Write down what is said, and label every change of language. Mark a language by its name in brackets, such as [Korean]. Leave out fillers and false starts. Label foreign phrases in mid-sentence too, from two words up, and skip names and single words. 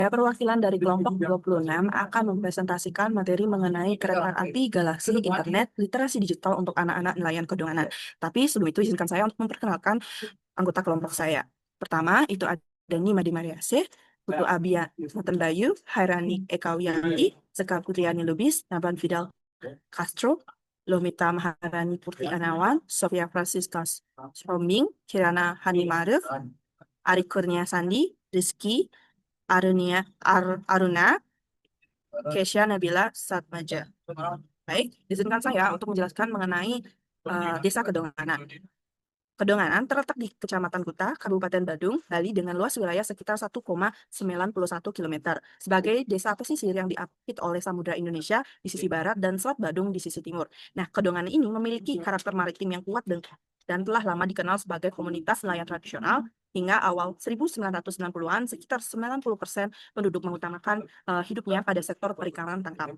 [Indonesian] Perwakilan dari kelompok 26 akan mempresentasikan materi mengenai kereta api galaksi internet literasi digital untuk anak-anak nelayan Kedonganan. Tapi sebelum itu izinkan saya untuk memperkenalkan anggota kelompok saya. Pertama, itu ada Nima Di Mariase, Putu Abia Bayu, Hairani Ekawiyanti, Sekar Putriani Lubis, Naban Fidel Castro, Lomita Maharani Putri Anawan, Sofia Francisca Soming, Kirana Hani Marif, Ari Kurnia Sandi, Rizky, Aruna, Kesha Nabila Satmaja. Baik, izinkan saya untuk menjelaskan mengenai Desa Kedonganan. Kedonganan terletak di Kecamatan Kuta, Kabupaten Badung, Bali dengan luas wilayah sekitar 1,91 km. Sebagai desa pesisir yang diapit oleh Samudra Indonesia di sisi barat dan Selat Badung di sisi timur. Nah, Kedonganan ini memiliki karakter maritim yang kuat dan telah lama dikenal sebagai komunitas nelayan tradisional hingga awal 1990-an sekitar 90% penduduk mengutamakan hidupnya pada sektor perikanan tangkap.